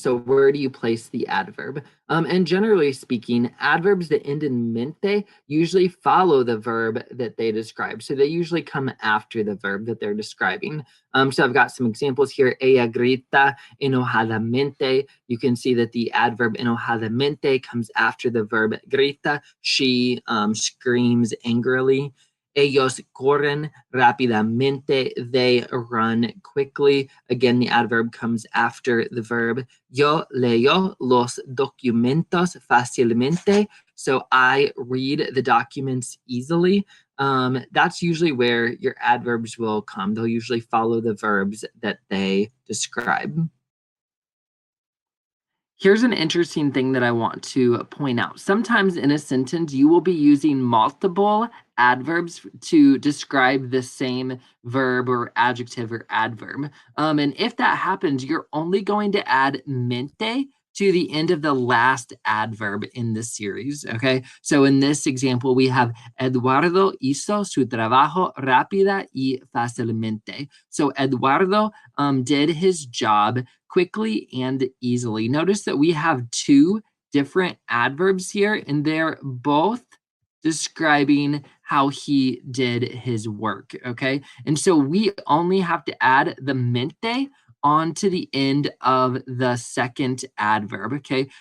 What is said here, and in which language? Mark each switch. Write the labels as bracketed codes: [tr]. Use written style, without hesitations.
[en] So where do you place the adverb? And generally speaking, adverbs that end in mente usually follow the verb that they describe. So they usually come after the verb that they're describing. So I've got some examples here. [es] Ella grita enojadamente. [en] You can see that the adverb enojadamente comes after the verb grita. She screams angrily. [es] Ellos corren rápidamente. [en] They run quickly. Again, the adverb comes after the verb. [es] Yo leo los documentos fácilmente. [en] So I read the documents easily. That's usually where your adverbs will come. They'll usually follow the verbs that they describe. Here's an interesting thing that I want to point out. Sometimes in a sentence, you will be using multiple adverbs to describe the same verb or adjective or adverb. And if that happens, you're only going to add mente to the end of the last adverb in the series. Okay. So in this example, we have [es] Eduardo hizo su trabajo rápida y fácilmente. [en] So Eduardo did his job quickly and easily. Notice that we have two different adverbs here, and they're both describing how he did his work, okay? And so we only have to add the mente onto the end of the second adverb, okay?